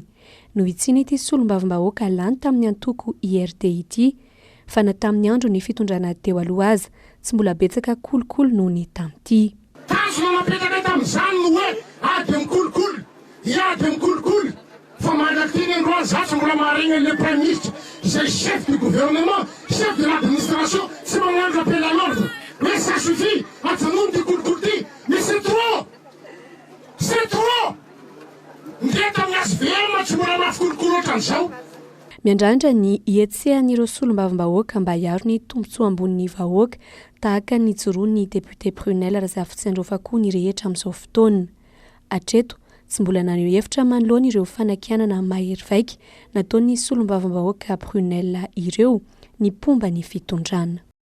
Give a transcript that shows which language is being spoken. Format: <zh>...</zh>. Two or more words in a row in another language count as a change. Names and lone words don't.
<mg>No itsiny ity solombavim-bahoaka lany tamin'ny antoko IRD ity fa na tamin'ny andro ny fitondrana teo aloha aza tsy mbola betsaka kolokolo noho ny tamity. Tanjona napetaka tamin'izany no hoe ady mikolokolo, iady mikolokolo. Fa mandraky ny androany zatsy mbola maharegny</mg> <fr>le premier ministre,</fr> <mg>izay</mg> <fr>chef du gouvernement, chef de l'administration,</fr> <mg>tsy magnano</mg> <fr>rappel à l'ordre. Mais ça suffit,</fr> <mg>ajanony ty kolokolo ty,</mg> <fr>mais c'est trop! C'est trop!</fr> <mg>Ndre tamin'ny SVM tsy mbola mafikolokolo ohatran'izao. Miandrandra ny ietsehan'ireo solombavim-bahoaka mba hiaro ny tombotsoa ambonin'ny vahoaka tahaka ny joroan'ny député Prunel Razafitsiandrofa koa ny rehetra amin'izao fotoana. Hatreto tsy mbola naneho hevitra manoloana ireo fanakianana mahery vaika nataon'ny solombavim-bahoaka Prunel ireo ny pomba ny fitondrana.</mg>